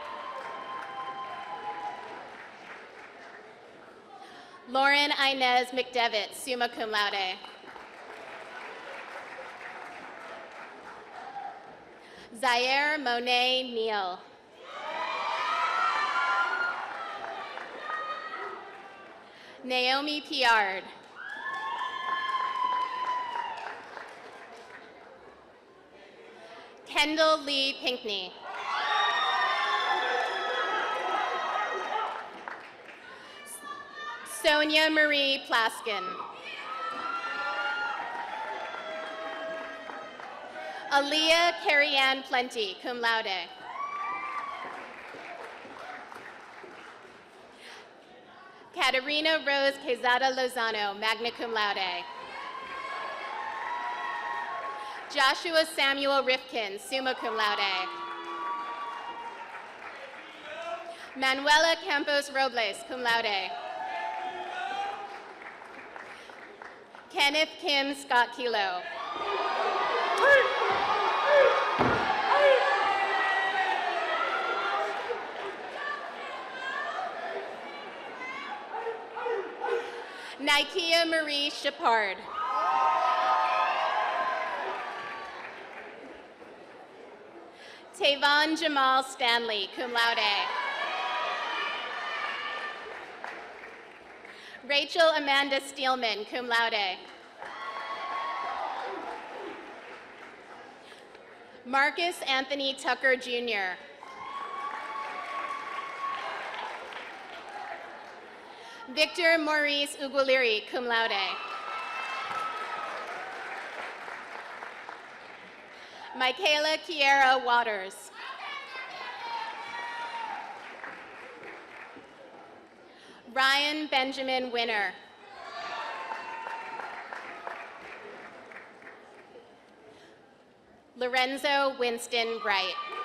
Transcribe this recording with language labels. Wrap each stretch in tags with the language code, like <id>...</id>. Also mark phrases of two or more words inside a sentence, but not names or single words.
<en>Lauren Inez McDevitt,</en> <la>summa cum laude.</la> <en>Zaire Monet Neal. Naomi Piard. Kendall Lee Pinkney. Sonia Marie Plaskin. Aaliyah Carrie-Ann Plenty,</en> <la>cum laude.</la> <en>Katerina Rose Quezada Lozano,</en> <la>magna cum laude.</la> <en>Joshua Samuel Rifkin,</en> <la>summa cum laude.</la> <en>Manuela Campos Robles,</en> <la>cum laude.</la> <en>Kenneth Kim Scott Kilo. Nikia Marie Shepard. Tavon Jamal Stanley,</en> <la>cum laude.</la> <en>Rachel Amanda Steelman,</en> <la>cum laude.</la> <en>Marcus Anthony Tucker, Jr. Victor Maurice Uguiliri,</en> <la>cum laude.</la> <en>Michaela Kiera Waters. Ryan Benjamin Winner. Lorenzo Winston Bright.</en>